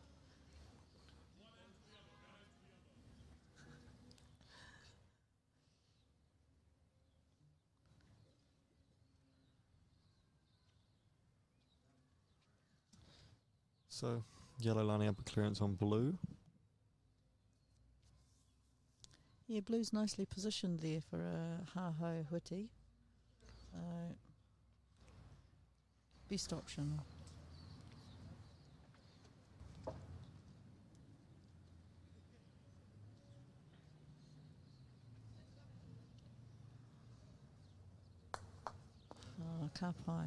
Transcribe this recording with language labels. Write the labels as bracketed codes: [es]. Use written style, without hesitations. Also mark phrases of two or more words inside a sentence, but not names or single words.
[en] So yellow lining up a clearance on blue. Yeah, blue's nicely positioned there for a [mi] ha-ho Huti. [en] So, best option. [mi] Oh, kapai.